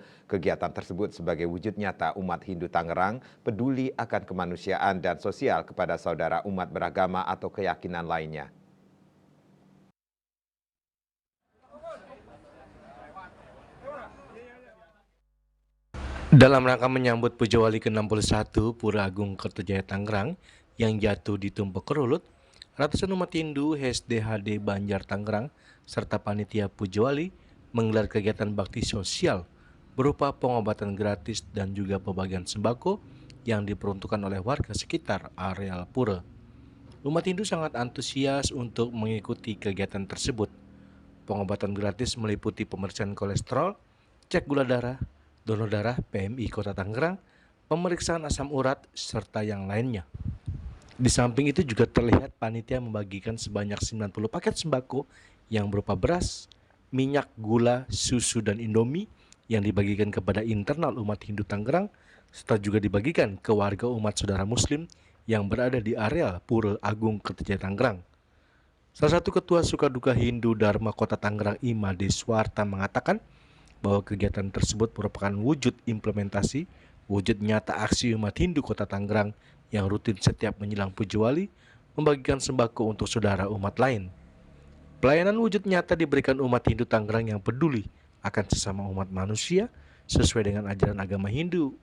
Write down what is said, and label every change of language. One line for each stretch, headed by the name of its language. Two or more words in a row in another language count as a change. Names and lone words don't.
Indonesian: Kegiatan tersebut sebagai wujud nyata umat Hindu Tangerang peduli akan kemanusiaan dan sosial kepada saudara umat beragama atau keyakinan lainnya. Dalam rangka menyambut Pujawali ke-61 Pura Agung Kertajaya Tangerang yang jatuh di Tumpak Kerulut, ratusan umat Hindu HSDHD Banjar Tangerang serta panitia Pujawali menggelar kegiatan bakti sosial berupa pengobatan gratis dan juga pembagian sembako yang diperuntukkan oleh warga sekitar areal pura. Umat Hindu sangat antusias untuk mengikuti kegiatan tersebut. Pengobatan gratis meliputi pemeriksaan kolesterol, cek gula darah, donor darah PMI Kota Tangerang, pemeriksaan asam urat, serta yang lainnya. Di samping itu juga terlihat panitia membagikan sebanyak 90 paket sembako yang berupa beras, minyak, gula, susu, dan indomie yang dibagikan kepada internal umat Hindu Tangerang, serta juga dibagikan ke warga umat saudara Muslim yang berada di area Pura Agung Kertajaya Tangerang. Salah satu ketua Sukaduka Hindu Dharma Kota Tangerang Imade Swarta mengatakan bahwa kegiatan tersebut merupakan wujud implementasi, wujud nyata aksi umat Hindu Kota Tangerang yang rutin setiap menjelang Pujawali membagikan sembako untuk saudara umat lain. Pelayanan wujud nyata diberikan umat Hindu Tangerang yang peduli akan sesama umat manusia sesuai dengan ajaran agama Hindu.